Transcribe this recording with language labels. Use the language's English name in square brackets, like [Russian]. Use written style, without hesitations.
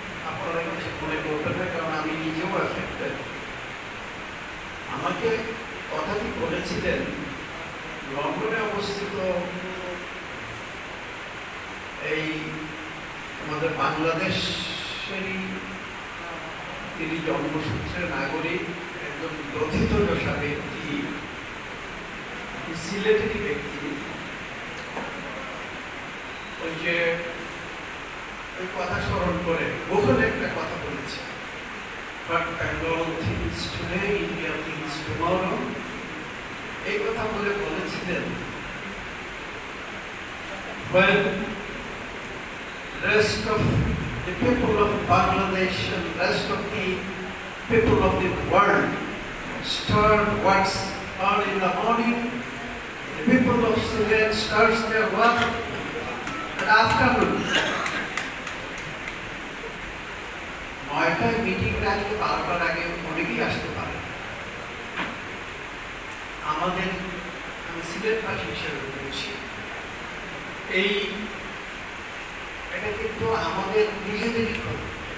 [Bangla] আপনারা কিছু মনে করবেন না, কারণ আমি নিজেও এফেক্টেড। আমাকে কথাটি বলেছিলেন লন্ডনে অবস্থিত এই আমাদের বাংলাদেশেরই তিনি জন্মসূত্রের নাগরিক, একজন দথিত দশা ব্যক্তি, সিলেটেরই ব্যক্তি। ওই যে ওই কথা স্মরণ করে বহুল একটা কথা বলেছে, [English] But Bengal thinks today, India thinks tomorrow. [Bangla] এই কথা বলে বলেছিলেন, [English] when rest of the people of Bangladesh and rest of the people of the world start what's early in the morning, the people of Sylhet starts their work at afternoon. [Bangla] 9টায় meeting রাখলে 12টার আগে অনেকেই আসতে পারে। আমাদের, আমি সিলেটবাসী হিসেবে বলছি, এটা কিন্তু আমাদের নিজেদেরই ক্ষতি।